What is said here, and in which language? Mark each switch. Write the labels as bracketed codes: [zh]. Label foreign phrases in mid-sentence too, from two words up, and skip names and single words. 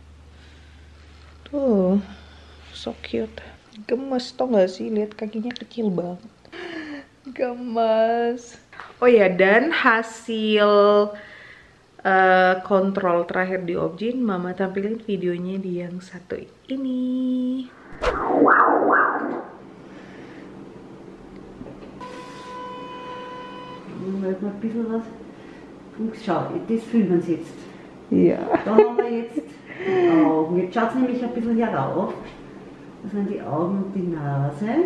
[en] Tuh, so cute. [id] Gemes tau gak sih, lihat kakinya kecil banget. Gemes. Oh ya, dan hasil kontrol terakhir di Objin, mama tampilin videonya di yang satu ini. [de] Ein bisschen was. Schau, das Filmen sitzt. Ja. Da haben wir jetzt die Augen. Jetzt schaut es nämlich ein bisschen herauf. Das sind die Augen und die Nase.